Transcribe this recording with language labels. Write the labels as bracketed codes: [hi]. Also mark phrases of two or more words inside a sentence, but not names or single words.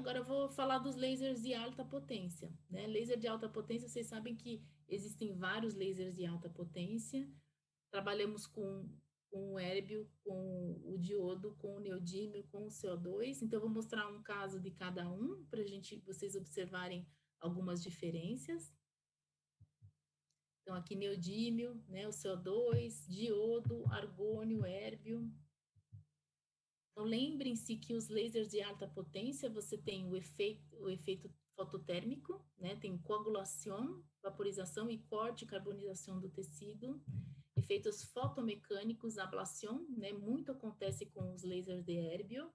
[pt] Agora eu vou falar dos lasers de alta potência, né? Laser de alta potência, vocês sabem que existem vários lasers de alta potência. Trabalhamos com o érbio, com o diodo, com o neodímio, com o CO2. Então, eu vou mostrar um caso de cada um para vocês observarem algumas diferenças. Então, aqui neodímio, né, o CO2, diodo, argônio, érbio. Então, lembrem-se que os lasers de alta potência, você tem o efeito fototérmico, né, tem coagulação, vaporização e corte e carbonização do tecido. Efeitos fotomecânicos, ablação, né, muito acontece com os lasers de érbio.